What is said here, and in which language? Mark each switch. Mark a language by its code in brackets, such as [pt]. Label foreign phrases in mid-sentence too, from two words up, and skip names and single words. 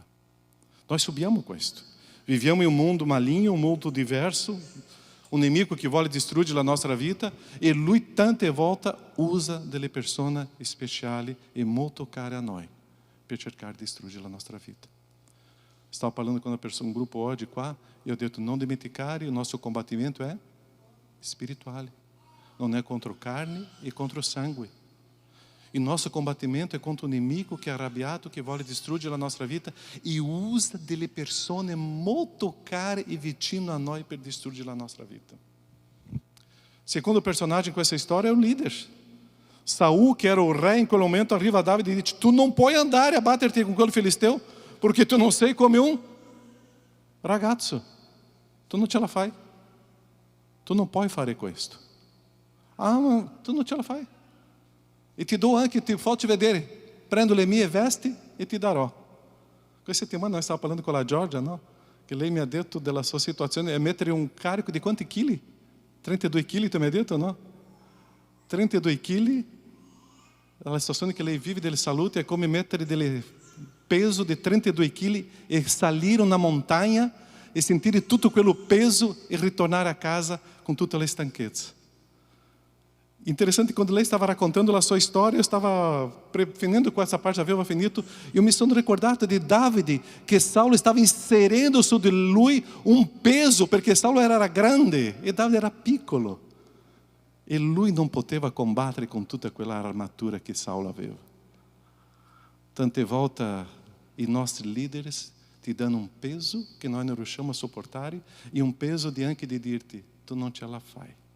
[it] Nós subiamo questo. Viviamo in un mondo maligno, un mondo diverso, un nemico che vuole distruggere la nostra vita e lui tante volte usa delle persone speciali e molto care a noi per cercare di distruggere la nostra vita. Stavo parlando [pt] com uma pessoa, um grupo [it] oggi qua, [pt] e eu detto, não dimenticare, o nosso combattimento é espiritual. Não é contra a carne e contra o sangue. E nosso [it] combattimento [pt] é contra o inimigo que é [it] arrabbiato, que vuole distruggere la nostra vita e usa delle persone molto care e vicino a noi per distruggere la nostra vita. [pt] Secondo personagem com essa história é o líder. [it] Saul, [pt] que era o rei em [it] quel momento, arriva a Davide [pt] e diz, [it] tu não puoi andare a batterti con quel filisteu, [pt] porque tu não [it] sei come un ragazzo. Tu non ce la fai. Tu non puoi fare questo. Ah, ma tu non ce la fai. E ti do anche, ti faccio vedere. Prendo le mie vesti e ti darò. Questa settimana noi stavamo parlando con la Giorgia, no? Che lei mi ha detto della sua situazione è mettere un carico di quanti chili? 32 kg, tu mi hai detto, no? 32 kg. La situazione che lei vive della salute è come mettere del peso di 32 kg e salire una montagna e sentire tutto quello peso e ritornare a casa con tutta la stanchezza. Interessante, quando lei stava raccontando la sua storia, [pt] eu estava [it] finendo [pt] com essa parte, [it] aveva finito, eu me sono ricordato di Davide, che Saulo stava inserendo su di lui un peso, perché Saulo era grande e Davide era piccolo. E lui non poteva combattere con tutta quella armatura che Saulo aveva. Tante volte i nostri leader ti danno un peso che noi non riusciamo a sopportare e un peso di anche di dirti, tu non ce la fai.